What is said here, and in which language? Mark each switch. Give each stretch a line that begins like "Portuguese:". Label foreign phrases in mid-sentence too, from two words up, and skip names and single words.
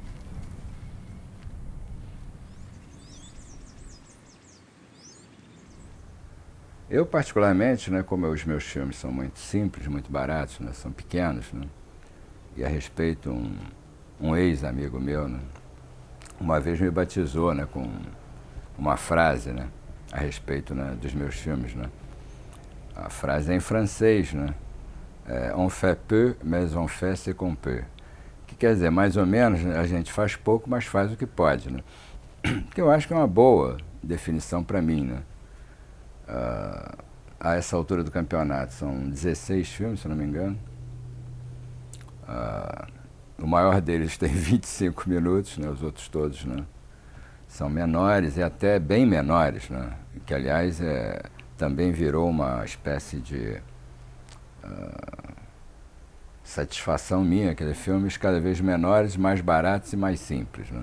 Portuguese: Eu, particularmente, né, como os meus filmes são muito simples, muito baratos, né, são pequenos, né, e a respeito, um ex-amigo meu, né, uma vez me batizou, né, com uma frase, né, a respeito, né, dos meus filmes, né. A frase é em francês, né,
French: on fait peu, mais on fait ce qu'on peut.
Portuguese: Que quer dizer, mais ou menos, né, a gente faz pouco, mas faz o que pode, né. Que eu acho que é uma boa definição para mim, né. A essa altura do campeonato são 16 filmes, se não me engano. O maior deles tem 25 minutos, né, os outros todos, né, são menores e até bem menores, né, que aliás também virou uma espécie de satisfação minha, quer dizer, filmes cada vez menores, mais baratos e mais simples, né.